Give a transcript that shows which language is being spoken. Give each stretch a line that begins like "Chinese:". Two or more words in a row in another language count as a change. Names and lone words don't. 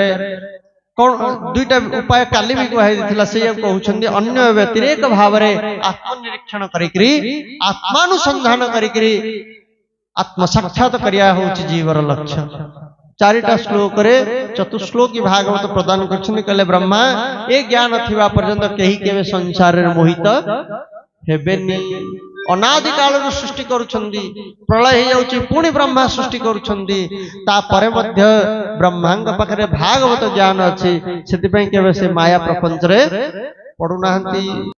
Odia: କୌଣ ଦୁଇଟା ଉପାୟ କାଲି ଭି କହଲା ସେ କହଉଛନ୍ତି ଅନ୍ୟ ବ୍ୟତିରେକ ଭାବ ରେ ଆତ୍ମନିରୀକ୍ଷଣ କରିକରି ଆତ୍ମାନୁସନ୍ଧାନ କରିକରି ଆତ୍ମ ସାକ୍ଷାତ କରିବା ହେଉଛି ଜୀବର ଲକ୍ଷ୍ୟ ଚାରିଟା ଶ୍ଳୋକ ରେ ଚତୁଃଶ୍ଳୋକୀ ଭାଗବତ ପ୍ରଦାନ କରୁଛନ୍ତି କହିଲେ ବ୍ରହ୍ମା ଏ ଜ୍ଞାନ ଥିବା ପର୍ଯ୍ୟନ୍ତ କେହି କେବେ ସଂସାର ରେ ମୋହିତ ହେବେନି ଅନାଦି କାଳ ସୃଷ୍ଟି କରୁଛନ୍ତି ପ୍ରଳୟ ହୋଇ ଯାଉଛି ପୁଣି ବ୍ରହ୍ମା ସୃଷ୍ଟି କରୁଛନ୍ତି ତା ପରେ ମଧ୍ୟ ବ୍ରହ୍ମାଙ୍କ ପାଖରେ ଭାଗବତ ଜ୍ଞାନ ଅଛି ସେଥି ପାଇଁ କେବେ ସେ ମାୟା ପ୍ରପଞ୍ଚ ରେ ପଡୁନାହାନ୍ତି।